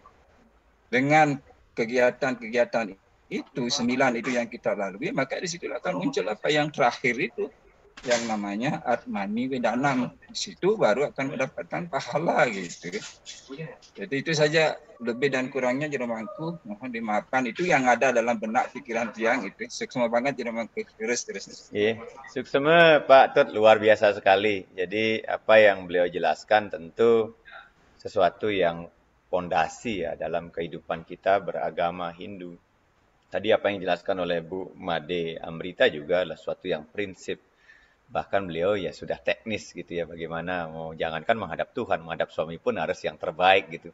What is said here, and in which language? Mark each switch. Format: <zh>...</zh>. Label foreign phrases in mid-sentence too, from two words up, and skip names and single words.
<id>Dengan kegiatan-kegiatan itu, 9 itu yang kita lalui, maka di situ akan muncul apa yang terakhir itu, yang namanya Atmani Wedanam. Di situ baru akan mendapatkan pahala gitu. Jadi itu saja lebih dan kurangnya Jeremangku, mohon dimaafkan. Itu yang ada dalam benak pikiran Tiang itu. Suksma banget Jeremangku. Terus. Iya, suksma Pak Tut luar biasa sekali. Jadi apa yang beliau jelaskan tentu sesuatu yang pondasi ya dalam kehidupan kita beragama Hindu. Tadi apa yang dijelaskan oleh Bu Made Amrita juga adalah sesuatu yang prinsip. Bahkan beliau ya sudah teknis gitu ya, bagaimana mau jangankan menghadap Tuhan, menghadap suami pun harus yang terbaik gitu.</id>